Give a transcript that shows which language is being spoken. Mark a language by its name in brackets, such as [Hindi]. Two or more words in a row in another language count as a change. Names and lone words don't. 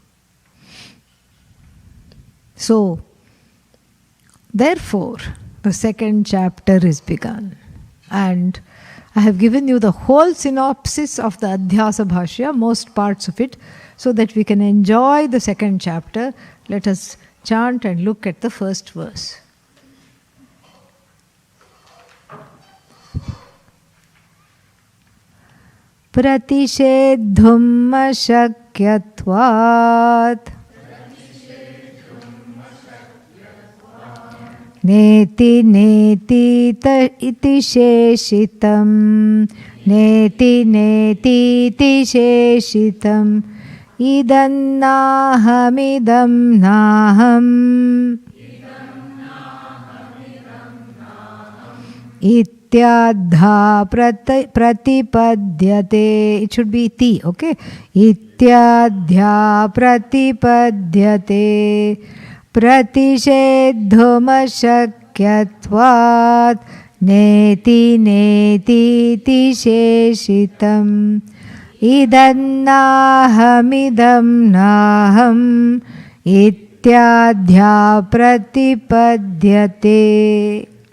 [English] So, therefore, the second chapter is begun. And I have given you the whole synopsis of the Adhyasa Bhashya, most parts of it, so that we can enjoy the second chapter. Let us chant and look at the first verse. [Sanskrit] प्रतिषेद्धुम् शक्यत्वात् नेति नेति इति शेषितम् नेति नेति इति शेषितम् इदन्नाहमिदम् नाहम् इत्यध प्रतिपद्यते. [English] It should be iti, okay? [Sanskrit] इत्यद्ध्य प्रतिपद्यते प्रतिषेद्धुम शक्यत्वात् नेति नेति इति शेषितम् इदन्नाहमिदम् नाहम् इत्यद्ध्य प्रतिपद्यते.